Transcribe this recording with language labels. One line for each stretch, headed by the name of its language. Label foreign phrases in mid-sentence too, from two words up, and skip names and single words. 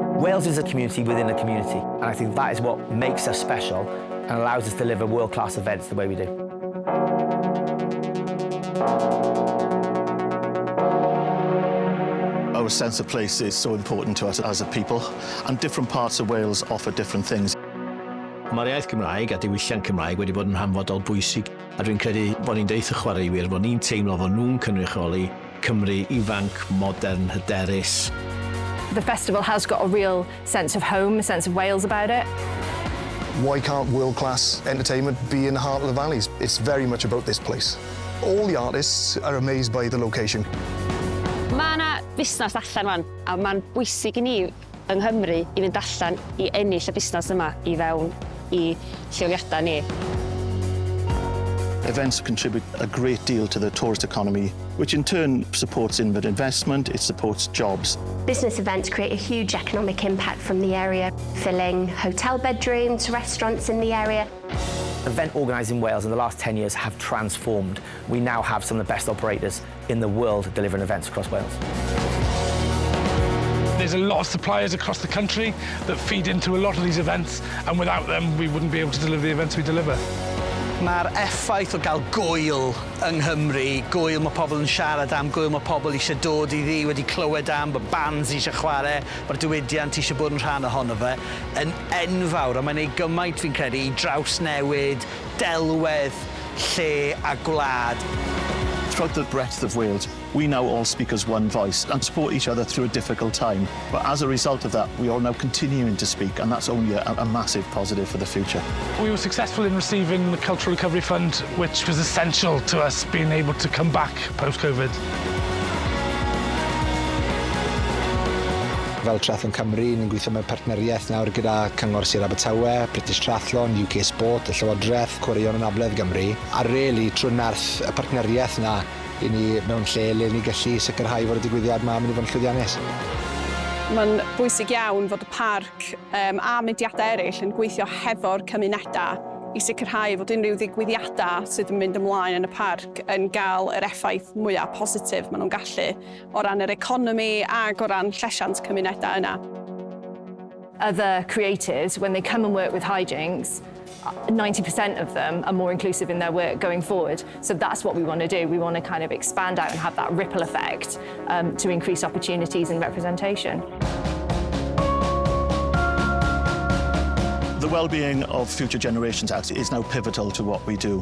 English: Wales is a community within a community, and I think that is what makes us special and allows us to deliver world-class events the way we do. Our sense of place is so important to us as a people, and different parts of Wales offer different things.
Welsh: Mae'r iaith Gymraeg a diwylliant Cymraeg wedi bod yn hanfodol bwysig, a dwi'n credu bod ni'n deud y chwaraewyr bod ni'n teimlo fod nhw'n cynrychioli Cymru ifanc, modern, hyderus.
English: The festival has got a real sense of home, a sense of Wales about it. Why can't world-class entertainment be in the heart of the valleys? It's very much about this place. All the artists are amazed by the location.
Welsh: Mae yna busnes allan fan, a mae'n bwysig I ni yng Nghymru I fynd allan I ennill y busnes yma I fewn I lleoliadau ni.
English: Events contribute a great deal to the tourist economy, which in turn supports inward investment, it supports jobs. Business events create a huge economic impact from the area, filling hotel bedrooms, restaurants in the area. Event organising in Wales in the last 10 years have transformed. We now have some of the best operators in the world delivering events across Wales. There's a lot of suppliers across the country that feed into a lot of these events, and without them, we wouldn't be able to deliver the events we deliver.
Welsh: Mae'r effaith o gael gwyl yng Nghymru, gwyl mae pobl yn siarad am, gwyl mae pobl eisiau dod I ddi wedi clywed am, bod bands eisiau chwarae, bod diwydiant eisiau bod yn rhan ohono fe, yn enfawr, a mae'n ei gymaint fi'n credu I drawsnewid, delwedd, lle a gwlad.
English: Throughout the breadth of Wales, we now all speak as one voice and support each other through a difficult time. But as a result of that, we are now continuing to speak, and that's only a massive positive for the future. We were successful in receiving the Cultural Recovery Fund, which was essential to us being able to come back post-Covid.
Welsh: Fel Triathlon Cymru, ni'n gweithio mewn partneriaeth nawr gyda Cyngor Sir Abertawe, British Triathlon, UK Sport, y Llywodraeth, Chwaraeon Anabledd Gymru. A rili, trwy nerth y partneriaeth yna, I ni mewn lle le ni gallu sicrhau fod y digwyddiad yma'n mynd I fod yn llwyddiannus. Mae'n bwysig iawn fod y parc a mudiadau eraill yn gweithio hefo'r cymunedau I sicrhau fod unrhyw ddigwyddiadau sydd yn mynd ymlaen yn y parc yn cael yr effaith mwyaf positif maen nhw'n gallu o ran yr economi ac o ran llesiant cymunedau yna.
English: Other creatives, when they come and work with hijinks, 90% of them are more inclusive in their work going forward. So that's what we want to do. We want to kind of expand out and have that ripple effect to increase opportunities and representation. The well-being of future generations actually is now pivotal to what we do.